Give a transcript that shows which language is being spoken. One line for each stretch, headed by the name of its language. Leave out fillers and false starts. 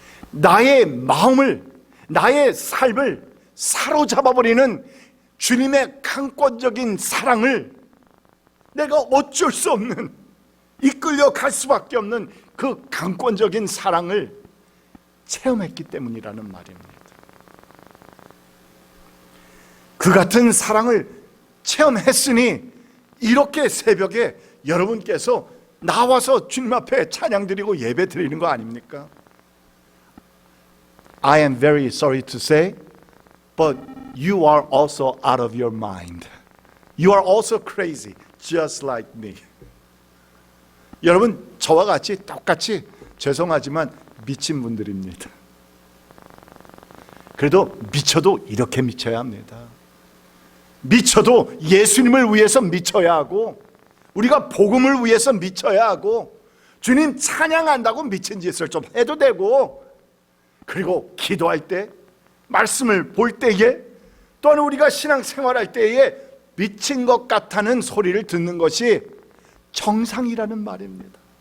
Korean: 나의 마음을, 나의 삶을 사로잡아버리는 주님의 강권적인 사랑을 내가 어쩔 수 없는, 이끌려 갈 수밖에 없는 그 강권적인 사랑을 체험했기 때문이라는 말입니다. 그 같은 사랑을 체험했으니 이렇게 새벽에 여러분께서 나와서 주님 앞에 찬양 드리고 예배 드리는 거 아닙니까?
English: I am very sorry to say, but you are also out of your mind. You are also crazy, just like me.
Korean: 여러분, 저와 같이 똑같이 죄송하지만 미친 분들입니다. 그래도 미쳐도 이렇게 미쳐야 합니다. 미쳐도 예수님을 위해서 미쳐야 하고, 우리가 복음을 위해서 미쳐야 하고, 주님 찬양한다고 미친 짓을 좀 해도 되고, 그리고 기도할 때, 말씀을 볼 때에, 또한 우리가 신앙생활할 때에 미친 것 같다는 소리를 듣는 것이 정상이라는 말입니다.